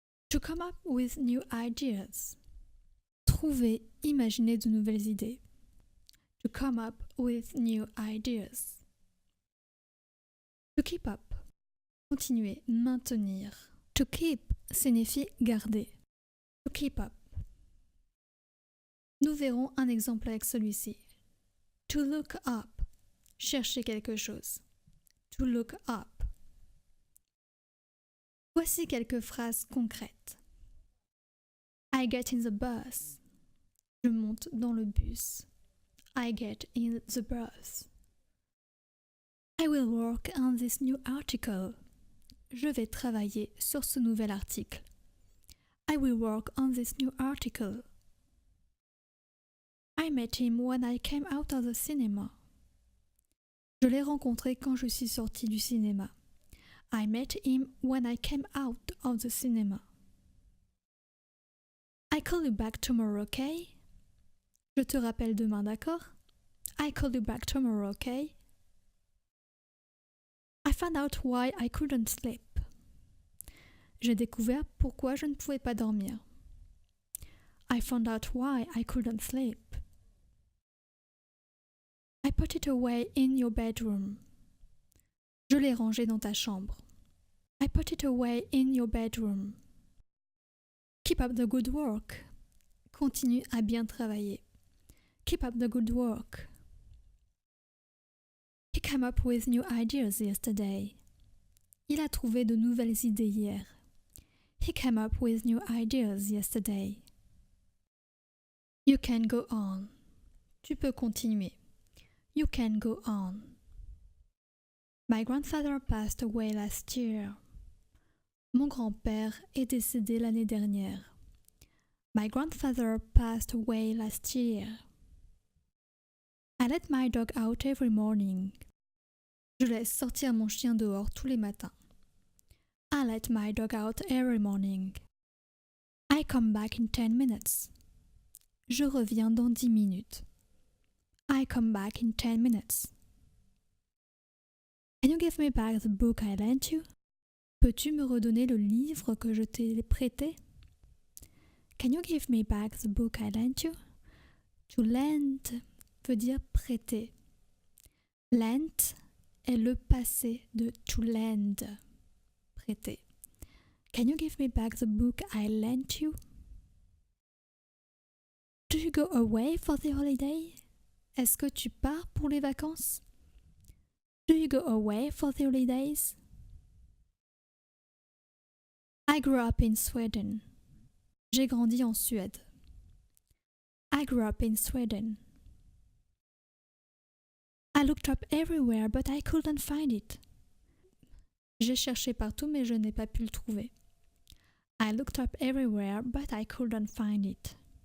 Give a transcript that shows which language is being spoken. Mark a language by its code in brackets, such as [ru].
[en] To come up with new ideas. [fr] Trouver, imaginer de nouvelles idées. [en] To come up with new ideas. To keep up, [fr] continuer, maintenir. [en] To keep [fr] signifie garder. [en] To keep up. [fr] Nous verrons un exemple avec celui-ci. [en] To look up, [fr] chercher quelque chose. [en] To look up. [fr] Voici quelques phrases concrètes. [en] I get in the bus. [fr] Je monte dans le bus. [en] I get in the bus. I will work on this new article. [fr] Je vais travailler sur ce nouvel article. [en] I will work on this new article. I met him when I came out of the cinema. [fr] Je l'ai rencontré quand je suis sortie du cinéma. [en] I met him when I came out of the cinema. I call you back tomorrow, okay? [fr] Je te rappelle demain, d'accord? [en] I call you back tomorrow, okay? I found out why I couldn't sleep. [fr] J'ai découvert pourquoi je ne pouvais pas dormir. [en] I found out why I couldn't sleep. I put it away in your bedroom. [fr] Je l'ai rangé dans ta chambre. [en] I put it away in your bedroom. Keep up the good work. [fr] Continue à bien travailler. [en] Keep up the good work. He came up with new ideas yesterday. [fr] Il a trouvé de nouvelles idées hier. [en] He came up with new ideas yesterday. You can go on. [fr] Tu peux continuer. [en] You can go on. My grandfather passed away last year. [fr] Mon grand-père est décédé l'année dernière. [en] My grandfather passed away last year. I let my dog out every morning. [fr] Je laisse sortir mon chien dehors tous les matins. [en] I let my dog out every morning. I come back in 10 minutes. [fr] Je reviens dans 10 minutes. [en] I come back in 10 minutes. Can you give me back the book I lent you? [fr] Peux-tu me redonner le livre que je t'ai prêté? [en] Can you give me back the book I lent you? [fr] To lend veut dire prêter. Lent est le passé de to lend, prêter. [en] Can you give me back the book I lent you? Do you go away for the holiday? [fr] Est-ce que tu pars pour les vacances? [en] Do you go away for the holidays? I grew up in Sweden. [fr] J'ai grandi en Suède. [en] I grew up in Sweden. I looked up everywhere but I couldn't find it. [fr] J'ai cherché partout mais je n'ai pas pu le trouver. [en] I looked up everywhere but I couldn't find it.